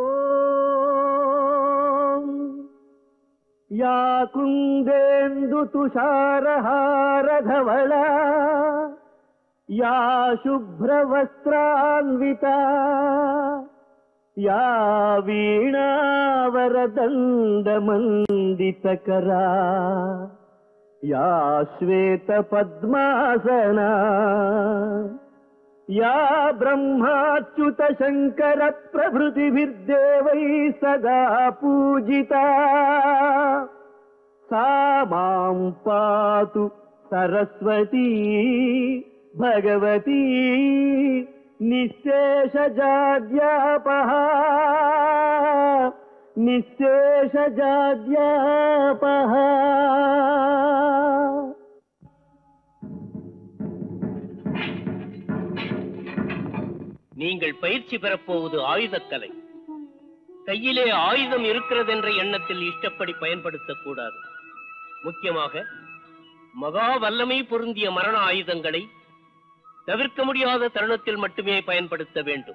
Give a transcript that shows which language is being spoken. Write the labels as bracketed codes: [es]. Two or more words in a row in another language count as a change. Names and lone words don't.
[sa] या कुन्देन्दु तुषारहार धवला या शुभ्रवस्त्रान्विता या वीणावरदण्ड मण्डितकरा या श्वेत पद्मासना या ब्रह्माच्युत शंकर प्रभृतिभिर्देवैः सदा पूजिता सा मां पातु सरस्वती भगवती निःशेषजाड्यापहा निःशेषजाड्यापहा. [ta] நீங்கள் பயிற்சி பெறப்போவது ஆயுதக்கலை. கையிலே ஆயுதம் இருக்கிறது என்ற எண்ணத்தில் இஷ்டப்படி பயன்படுத்தக்கூடாது. முக்கியமாக மகா வல்லமை பொருந்திய மரண ஆயுதங்களை தவிர்க்க முடியாத தருணத்தில் மட்டுமே பயன்படுத்த வேண்டும்.